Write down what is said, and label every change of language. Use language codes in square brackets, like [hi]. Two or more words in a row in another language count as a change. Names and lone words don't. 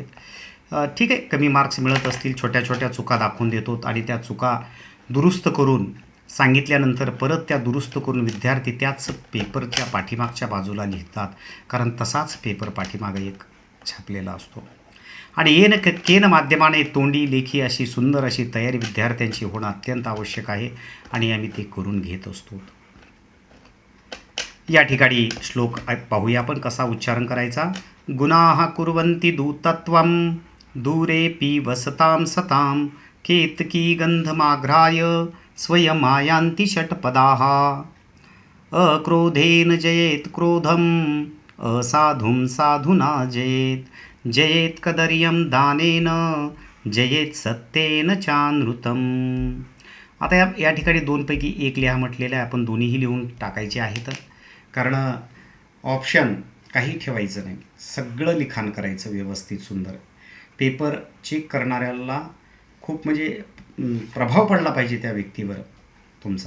[mr] ठीक आहे, कमी मार्क्स मिळत असतील, छोट्या छोट्या चुका दाखवून देतो आणि त्या चुका दुरुस्त करून सांगितल्यानंतर परत त्या दुरुस्त करून विद्यार्थी त्याच पेपरच्या पाठीमागच्या बाजूला लिहितात, कारण तसाच पेपर पाठीमागे एक छापलेला असतो. आणि [sa] येन केन [mr] माध्यमाने तोंडी लेखी अशी सुंदर अशी तयारी विद्यार्थ्यांची होणं अत्यंत आवश्यक आहे आणि आम्ही ते करून घेत असतो. या ठिकाणी श्लोक पाहूया आपण कसा उच्चारण करायचा. [sa] गुणाः कुर्वन्ति दूतत्वं दूरेऽपि वसतां सतां केतकी गंधमाघ्राय स्वयमायान्ति षट्पदाः. अक्रोधेन जयेत् क्रोधम् असाधुं साधुना जयेत् जयेत् कदर्यं दानेन जयेत् सत्येन चानृतम. [mr] आता या ठिकाणी 2 पैकी 1 लिहा म्हटलेलं आहे. आपण दोन्हीही लिहून टाकायचे आहेत, कारण ऑप्शन काही ठेवायचं नाही, सगळं लिखाण करायचं व्यवस्थित सुंदर. पेपर चेक करणाऱ्याला खूप म्हणजे प्रभाव पडला पाहिजे त्या व्यक्तीवर तुमचा.